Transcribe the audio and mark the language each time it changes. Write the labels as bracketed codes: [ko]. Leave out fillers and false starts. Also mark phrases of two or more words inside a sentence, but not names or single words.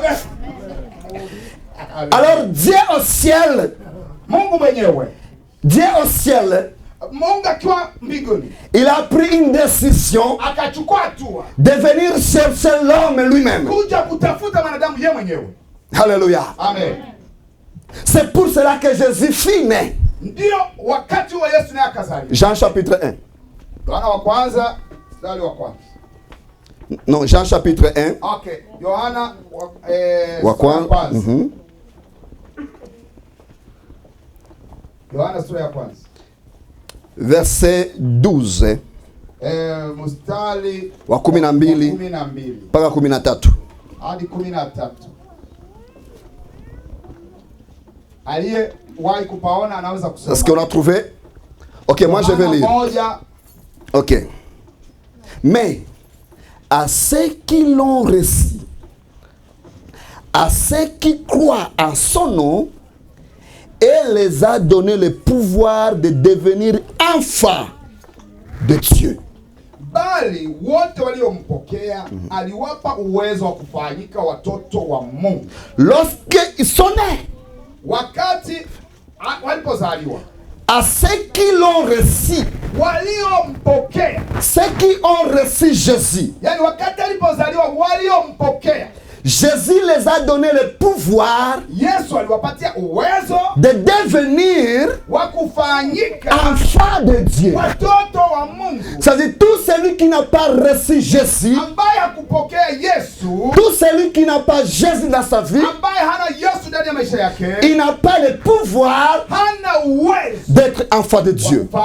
[fr] Alors Dieu au ciel, Dieu au ciel, il a pris une décision de venir chercher l'homme lui-même. Alléluia. Amen. C'est pour cela que Jésus fut né. Jean chapitre 1. Non, Jean chapitre 1. [sw] Okay. Yohana wa kwanza. Yohana sura ya kwanza. [fr] Verset 12. [sw] Mstari wa 12 mpaka 13. Hadi 13. Aliyewahi kupaona anaweza kusoma. [fr] Est-ce qu'on a trouvé? Ok, moi je vais lire. Ok. Mais à ceux qui l'ont reçu, à ceux qui croient en son nom, il les a donné le pouvoir de devenir enfants de Dieu. [sw] Bali wote waliompokea aliwapa uwezo wa kufanyika watoto wa Mungu. [fr] Lorsque ils sont nés, [sw] wakati walipozaliwa, [fr] à ceux qui l'ont reçu, [sw] waliompokea, [fr] ceux qui ont reçu Jésus, [sw] yani wakati alipozaliwa waliompokea, [fr] Jésus les a donné le pouvoir de devenir enfants de Dieu. Ça veut dire tout celui qui n'a pas reçu Jésus, tout celui qui n'a pas Jésus dans sa vie, il n'a pas le pouvoir d'être enfant de Dieu.